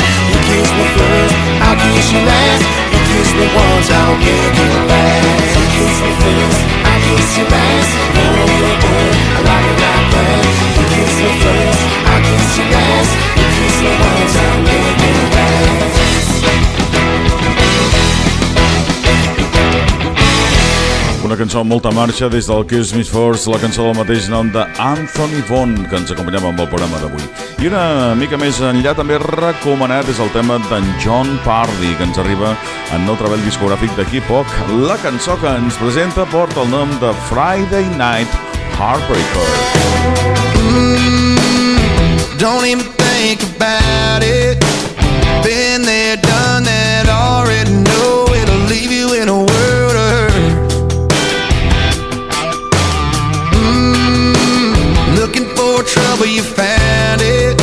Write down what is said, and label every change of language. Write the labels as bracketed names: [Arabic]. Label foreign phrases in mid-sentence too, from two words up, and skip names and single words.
[English] You kiss me first, I'll kiss you last. You kiss me once, I'll make it last. You kiss me first, I kiss you last. You're a little bold, I like it like that. You kiss me first, I kiss you last. You kiss me once, I'll make it last. [Catalan] Una cançó amb molta marxa des del Kiss Me First, la cançó del mateix nom d'Anthony Vaughan, que ens acompanyava amb el programa d'avui. I una mica més enllà també recomanat és el tema d'en John Pardi, que ens arriba en nou treball discogràfic d'aquí poc. La cançó que ens presenta porta el nom de Friday Night Heartbreaker. [English] Don't even think about it. Been there, done that, already know it'll leave you in a world of hurt. Looking for trouble, you found it.